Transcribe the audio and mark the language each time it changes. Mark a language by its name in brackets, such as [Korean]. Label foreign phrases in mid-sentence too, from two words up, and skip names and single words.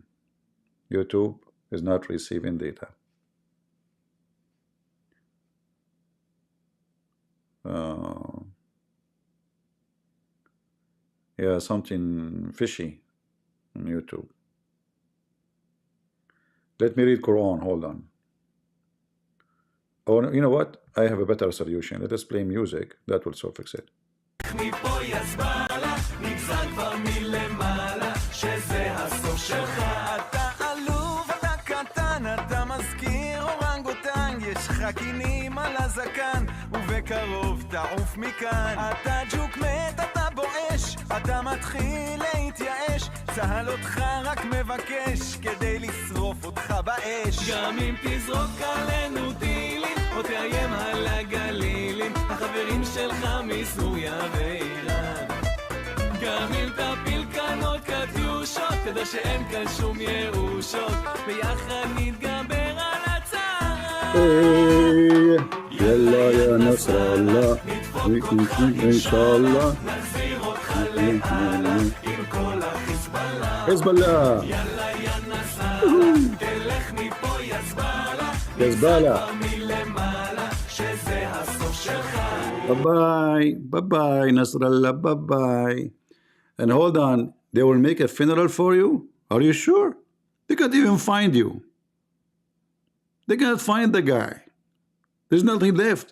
[English] YouTube is not receiving data. Yeah, something fishy on YouTube. Let me read Quran. Hold on. Oh, you know what? I have a better solution. Let us play music. That will so fix it. [Hebrew] סכינים על הזקן, ובקרוב תעוף מכאן. אתה ג'וק מת, אתה בואש, אתה מתחיל להתייאש, צהל אותך רק מבקש, כדי לשרוף אותך באש. גם אם תזרוק עלינו טילים, או תאיים על הגלילים, החברים שלך מסוריה ואיראן. גם אם תפיל כאן עוד קטיושות, תדע שאין כאן שום ירושות, ביחד נתגבר על [Arabic] يلا يا نصر الله إن شاء الله حزب الله يزبالة [English] bye bye Nasrallah, bye. And hold on, they will make a funeral for you? Are you sure? They can't even find you. They cannot find the guy. There's nothing left.